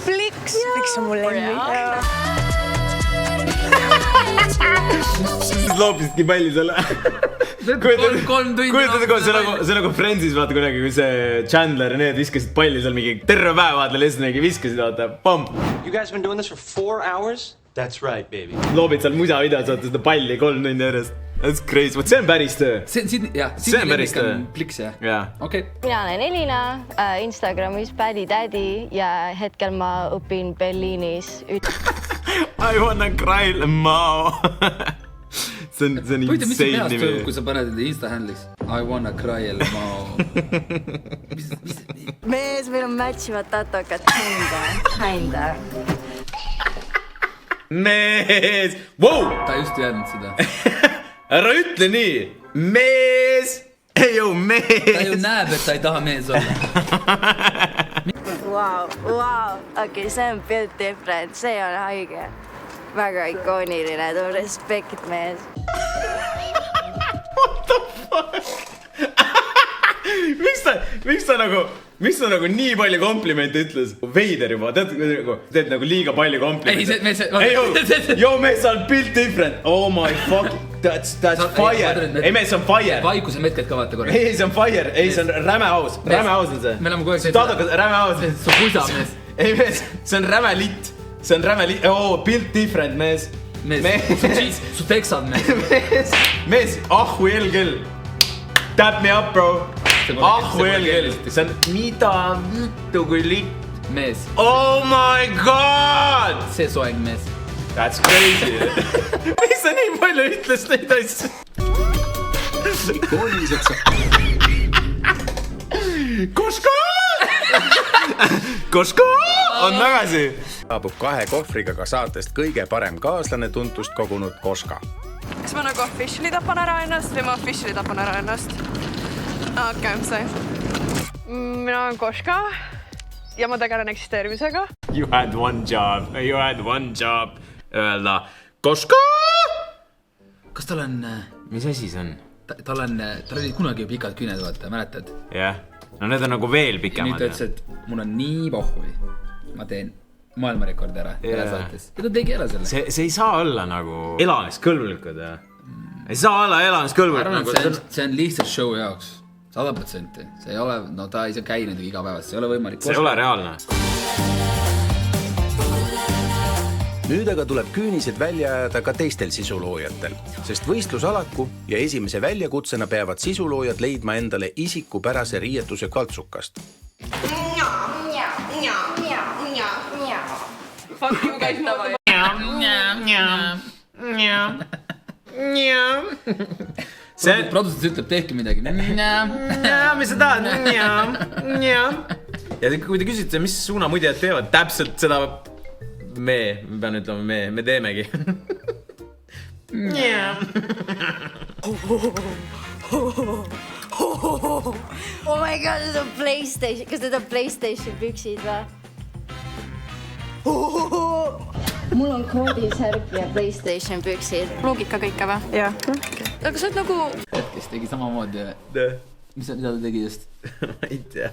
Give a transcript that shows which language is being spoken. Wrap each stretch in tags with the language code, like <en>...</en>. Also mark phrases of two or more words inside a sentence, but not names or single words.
<et>Pliks on mul lemmik. Siis loopisidki palli selle. See nagu Friendsis vaata kunagi, kui see Chandler ja need viskasid palli seal mingi terve päev vaata, lihtsalt mingi viskasid vaata, pomm.</et> <en>You guys been doing this for 4 hours? That's right, baby.</en> <et>Loobid seal musa videos vaata seda palli 3 tundi järjest.</et> <en>That's crazy,</en> <et>vot see on päris töö. See on päris töö. Pliks, jah. Okay. Mina olen Elina, Instagramis Badi Daddy ja hetkel ma õpin Berliinis.</et> <en>I wanna cry Mao.</en> <et>See on insane nimi. Kui sa paned Insta-handliks</et> <en>I wanna cry Mao.</en> <et>Mees, meil on matchivad tatokad. Kinda. Mees! Wow! Ta just teadnud seda. Ära ütle nii! Mees! Ei ju mees! Ta ju näeb, et ta ei taha mees olla. Wow. Okei, see on</et> <en>built different.</en> <et>See on haige. Väga ikooniline. Tuu respekt, mees.</et> <en>What the fuck?</en> <et>Miks ta nagu nii palju komplimente ütles? Veider juba, teed nagu liiga palju komplimente. Ei, mees, sa oled</et> <en>built different. Oh my fuck, that's fire.</en> <et>Ei, mees, see on fire. Vaikuse metked ka vaata korra. Ei, see on fire. Ei, see on räme aus. Räme aus on see. Me oleme kogu aeg Tadokas, räme aus. Su pusa, mees. Ei, mees, see on räme litt. See on räme litt. Oh,</et> <en>built different,</en> <et>mees. Su teksad, mees. Mees, ahvu jelgel.</et> <en>Tap me up, bro.</en> <et>Ahvu jelgel. See on mida vittu kui litt. Mees.</et> <en>Oh my god!</en> <et>See soeng, mees.</et> <en>That's crazy.</en> <et>Miks sa nii palju ütles neid asju? Koško on tagasi. Saabub 2 kohvriga ka saatest kõige parem kaaslane tuntust kogunud Koška. Kas ma nagu officially tapan ära ennast või ma officially tapan ära ennast? Okei, see. Mina olen Koška ja ma tegelen eksisteerimisega.</et> <en>You had one job.</en> <et>Öelda Koška! Kas tal on... Mis asi see on? Tal oli kunagi pikad küüned, vaata, mäletad? Jah. No need on nagu veel pikemad. Nüüd ta ütles, et mul on nii pohhui. Ma teen maailmarekordi ära saates. Ja ta tegi ära selle. See ei saa olla nagu elamiskõlbulikud. Ei saa olla elamiskõlbulikud. See on lihtsalt show jaoks. 100%. See ei ole, no ta ei saa käi nendega iga päevast. See ei ole võimalik. See ei ole reaalne. Nüüd aga tuleb küünised välja ajada ka teistel sisuloojatel, sest võistlusalaku ja esimese väljakutsena peavad sisuloojad leidma endale isikupärase riietuse kaltsukast.</et> <en>Fuck you guys tava.</en> <et>Produsent ütleb, tehke midagi. Mis sa tahad? Ja kui te küsite, mis suunamudjad teevad, täpselt seda me pean ütlema, me teemegi.</et> <en>Oh my god,</en> <et>need on PlayStation. Kas need on PlayStation püksid või? Mul on koodisärk ja PlayStation püksid. Plugid ka kõike või? Jah. Aga sa oled nagu... Kes tegi samamoodi. Mis ta tegi just? Ma ei tea.</et>